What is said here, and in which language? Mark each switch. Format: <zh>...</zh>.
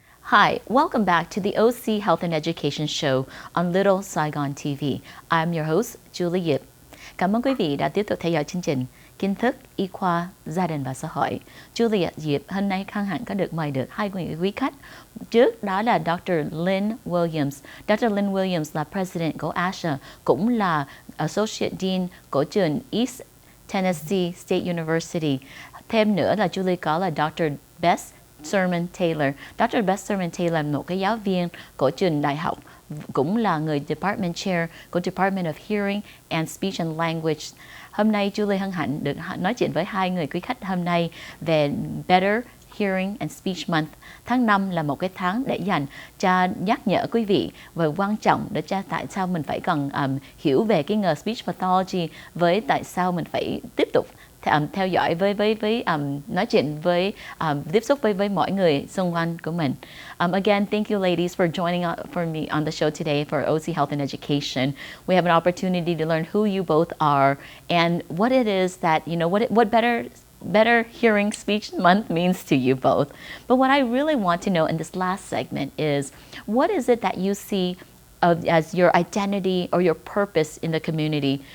<en>Hi, welcome back to the OC Health and Education Show on Little Saigon TV. I'm your host, Julie Diep.</en> <vi>Cảm ơn quý vị đã tiếp tục theo dõi chương trình Kien Thuc Y Khoa, Gia đình và Xã hội. Julie Diep hôm nay hân hạnh có được mời được hai quý khách. Trước đó là Dr. Lynn Williams. Dr. Lynn Williams là President của ASHA, cũng là Associate Dean của trường East Tennessee State University. Thêm nữa là Julie có là Dr. Bess Taylor. Dr. Bess Taylor là một cái giáo viên của trường đại học, cũng là người Department Chair của Department of Hearing and Speech and Language. Hôm nay Julie hân hạnh được nói chuyện với hai người quý khách hôm nay về Better Hearing and Speech Month. Tháng 5 là một cái tháng để dành cho nhắc nhở quý vị về quan trọng để cho tại sao mình phải cần hiểu về cái nghề speech pathology, với tại sao mình phải tiếp tục theo dõi với nói chuyện với tiếp xúc với mọi người xung quanh của mình.</vi> <en>Again, thank you ladies for joining for me on the show today for OC Health and Education. We have an opportunity to learn who you both are and what it is that, you know, what Better Hearing Speech Month means to you both. But what I really want to know in this last segment is, what is it that you see as your identity or your purpose in the community?</en>